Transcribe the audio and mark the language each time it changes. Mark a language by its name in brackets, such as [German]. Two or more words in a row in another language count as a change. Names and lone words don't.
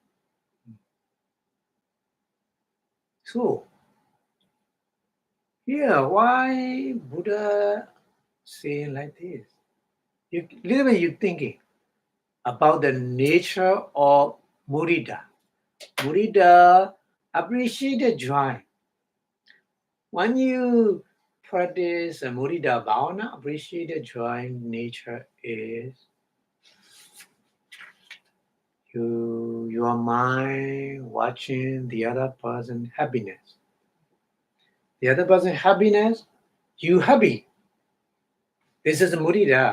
[English] So, here, why Buddha saying like this? Little bit you thinking about the nature of mudita. Mudita appreciate the joy. When you practice [Pali] mudita bhavana, [English] appreciate the joy nature is your mind watching the other person's happiness. The other person's happiness, you happy. This is mudita.